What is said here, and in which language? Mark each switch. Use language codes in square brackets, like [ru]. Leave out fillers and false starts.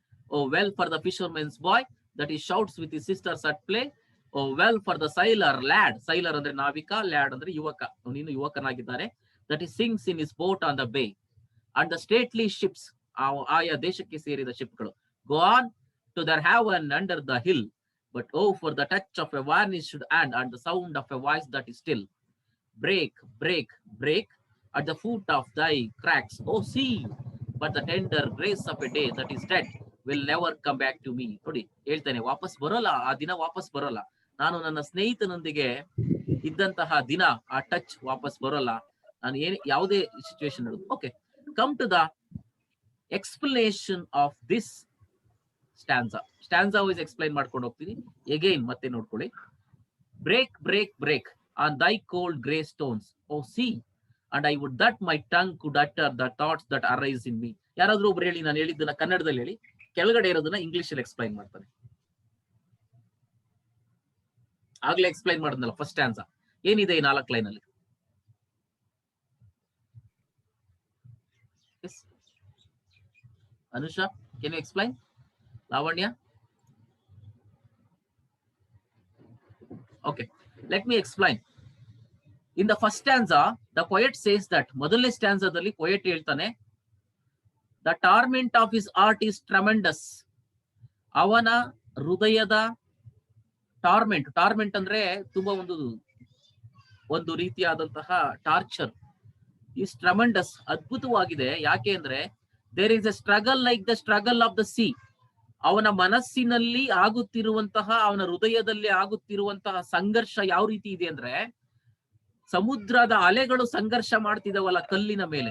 [en] Oh well for the fisherman's boy that he shouts with his sisters at play. Oh well for the sailor lad. [kn] Sailor ಅಂದ್ರೆ ನಾವಿಕ, lad ಅಂದ್ರೆ ಯುವಕ, ಅವನು ಯುವಕನಾಗಿದ್ದಾನೆ. [en] That he sings in his boat on the bay. And the stately ships, [kn] ಆಯಾ ದೇಶಕ್ಕೆ ಸೇರಿದ ಶಿಪ್ಗಳು, [en] go on to their haven under the hill. But oh for the touch of a varnished hand and the sound of a voice that is still. Break, break, break at the foot of thy cracks. Oh see, but the tender grace of a day that is dead will never come back to me. [kn] ನೋಡಿ, ಹೇಳ್ತಾನೆ, ವಾಪಸ್ ಬರೋಲ್ಲ. ಆ ದಿನ ವಾಪಸ್ ಬರೋಲ್ಲ. ನಾನು ನನ್ನ ಸ್ನೇಹಿತನೊಂದಿಗೆ ಇದ್ದಂತಹ ದಿನ, ಆ ಟಚ್ ವಾಪಸ್ ಬರೋಲ್ಲ. ನಾನು ಯಾವುದೇ situation. [en] okay, come to the explanation of this stanza wise explain [kn] ಮಾಡ್ಕೊಂಡು ಹೋಗ್ತೀನಿ. ಎಗೈನ್ ಮತ್ತೆ ನೋಡ್ಕೊಳ್ಳಿ. [en] Break break break on thy cold grey stones O sea and I would that my tongue could utter the thoughts that arise in me. [kn] ಯಾರಾದ್ರೂ ಒಬ್ರು ಹೇಳಿ, ನಾನು ಹೇಳಿದ್ದನ್ನ ಕನ್ನಡದಲ್ಲಿ ಹೇಳಿ, ಕೆಳಗಡೆ ಇರೋದನ್ನ ಇಂಗ್ಲಿಷ್ ಅಲ್ಲಿ ಎಕ್ಸ್ಪ್ಲೈನ್ ಮಾಡ್ತಾನೆ. ಆಗ್ಲೇ ಎಕ್ಸ್ಪ್ಲೈನ್ ಮಾಡಿದ್ನಲ್ಲ ಫಸ್ಟ್ ಸ್ಟ್ಯಾನ್ಸಾ. ಏನಿದೆ ಈ 4 ಲೈನ್ ಅಲ್ಲಿ? [en] Anusha, can you explain? Lavanya? Okay, let me explain. In the first stanza, the poet says that, [kn] ಮೊದಲನೇ ಸ್ಟ್ಯಾನ್ಸಾದಲ್ಲಿ poet ಹೇಳ್ತಾನೆ, [en] the torment of his heart is tremendous. [kn] ಅವನ ಹೃದಯದ ಟಾರ್ಮೆಂಟ್ ಅಂದ್ರೆ ತುಂಬಾ ಒಂದು ರೀತಿಯಾದಂತಹ ಟಾರ್ಚರ್. [en] is tremendous, [kn] ಅದ್ಭುತವಾಗಿದೆ. ಯಾಕೆ ಅಂದ್ರೆ [en] There is a struggle like the struggle of the sea. [kn] ಅವನ ಮನಸ್ಸಿನಲ್ಲಿ ಆಗುತ್ತಿರುವಂತಹ, ಅವನ ಹೃದಯದಲ್ಲಿ ಆಗುತ್ತಿರುವಂತಹ ಸಂಘರ್ಷ ಯಾವ ರೀತಿ ಇದೆ ಅಂದ್ರೆ, ಸಮುದ್ರದ ಅಲೆಗಳು ಸಂಘರ್ಷ ಮಾಡ್ತಿದಾವಲ್ಲ ಕಲ್ಲಿನ ಮೇಲೆ.